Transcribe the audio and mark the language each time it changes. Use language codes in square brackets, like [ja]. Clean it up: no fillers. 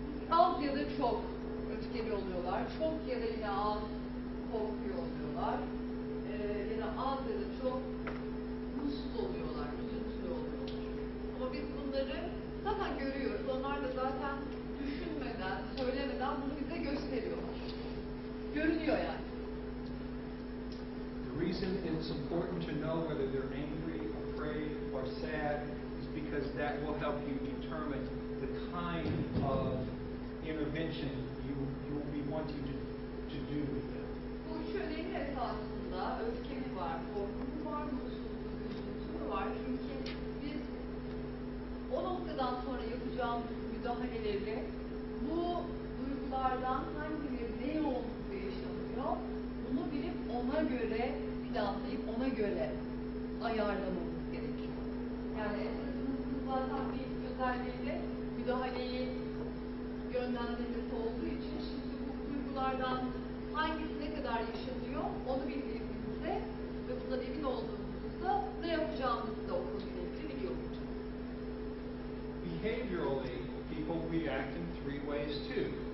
[tr] Az ya da çok öfkeli oluyorlar. Çok ya da yine az korkuyor oluyorlar. Ya da az ya da çok mutsuz oluyorlar, üzüntülü oluyorlar. Ama biz bunları zaten görüyoruz. Onlar da zaten düşünmeden, söylemeden bunu bize gösteriyorlar. Görünüyor yani. [en] The reason it's important to know whether they're angry, afraid, or sad is because that will help you determine the kind of intervention you will be wanting to do with them. [tr] Bu üç önemli esasında öfke mi var, korku mu var, mutsuzluk, üzüntü mü var? Çünkü biz o noktadan sonra yapacağımız müdahaleleri bu duygulardan hangileri ne yoğunlukta yaşanıyor, bunu bilip ona göre planlayıp ona göre ayarlamamız gerekiyor. Yani esasımızın zaten bir özelliğiyle müdahaleyi yönlendirmesi olduğu için şimdi bu duygulardan hangisi ne kadar yaşanıyor onu bildiğimizde ve bundan emin olduğumuzda ne yapacağımızı da o konuyla ilgili biliyoruz. [en] Behaviorally, people react in 3 ways too.